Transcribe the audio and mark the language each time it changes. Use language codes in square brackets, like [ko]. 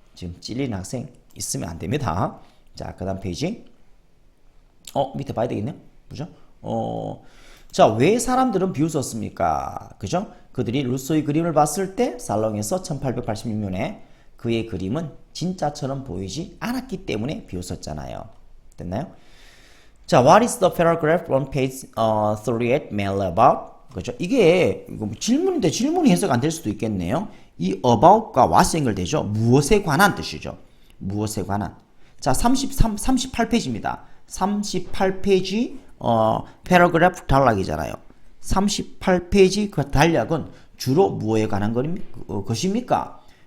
[ko] 지금 찔리는 학생 있으면 안 됩니다. 자, 그 다음 페이지. 밑에 봐야 되겠네요. 그죠? 자, 왜 사람들은 비웃었습니까? 그죠? 그들이 루소의 그림을 봤을 때 살롱에서 1886년에 그의 그림은 진짜처럼 보이지 않았기 때문에 비웃었잖아요. 됐나요? 자, [en] what is the paragraph on page 38 mail about? [ko] 그죠? 이게 뭐 질문인데 질문이 해석 안 될 수도 있겠네요. 이 about과 what이 연결되죠. 무엇에 관한 뜻이죠. 무엇에 관한. 자, 38페이지입니다. 38페이지 paragraph 단락이잖아요. 38페이지 그 단락은 주로 무엇에 관한 것입니까?